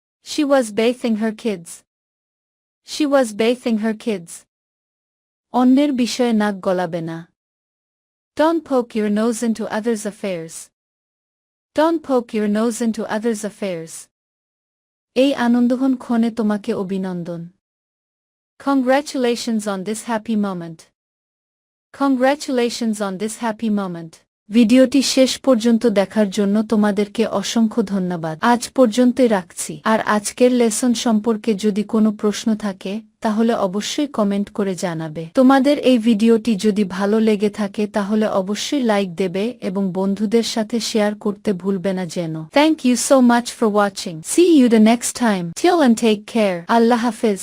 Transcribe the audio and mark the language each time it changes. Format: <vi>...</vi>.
<en>She was bathing her kids. She was bathing her kids.</en> <bn>অন্যের বিষয়ে নাক গলাবে না।</bn> <en>Don't poke your nose into others' affairs. Don't poke your nose into others' affairs.</en> <bn>এই আনন্দঘন ক্ষণে তোমাকে অভিনন্দন।</bn> <en>Congratulations on this happy moment. Congratulations on this happy moment.</en> <bn>ভিডিওটি শেষ পর্যন্ত দেখার জন্য তোমাদেরকে অসংখ্য ধন্যবাদ। আজ পর্যন্তই রাখছি। আর আজকের লেসন সম্পর্কে যদি কোনো প্রশ্ন থাকে তাহলে অবশ্যই কমেন্ট করে জানাবে। তোমাদের এই ভিডিওটি যদি ভালো লেগে থাকে তাহলে অবশ্যই লাইক দেবে এবং বন্ধুদের সাথে শেয়ার করতে ভুলবে না যেন।</bn> <en>Thank you so much for watching. See you the next time. Till and take care. আল্লাহ হাফেজ।</en>